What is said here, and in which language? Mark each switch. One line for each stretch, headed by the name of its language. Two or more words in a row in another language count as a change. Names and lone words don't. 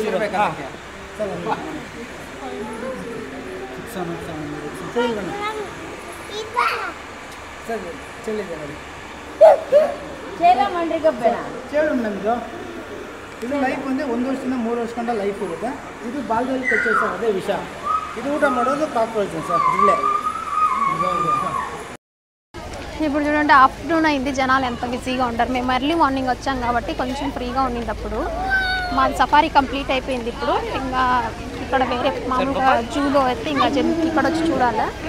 Kannada: ಸರ್ ಚೆಲ್ಲಿದೆ ನೋಡಿ. ಚೇಳು ನಮ್ಮದು. ಇದು ಲೈಫ್ ಅಂದರೆ 1 ವರ್ಷದಿಂದ 3 ವರ್ಷ ಗಂಟ ಲೈಫ್ ಇರುತ್ತೆ. ಇದು ಬಾಲ್ದಲ್ಲಿ ಕಚ್ಚೋ ಸರ್, ಅದೇ ವಿಷ. ಇದು ಊಟ ಮಾಡೋದು ಕಾಕ್ರೋಚ್
Telugu: సార్. ఇల్లే ఇప్పుడు చూడండి, ఆఫ్టర్నూన్ అయింది, జనాలు ఎంత బిజీగా ఉంటారు. మేము
English: early morning
Telugu: వచ్చాం కాబట్టి కొంచెం ఫ్రీగా ఉండింది. అప్పుడు మా
English: safari complete
Telugu: అయిపోయింది. ఇప్పుడు ఇంకా ఇక్కడ వేరే మామూలుగా జూలో అయితే ఇంకా ఇక్కడ వచ్చి చూడాలా.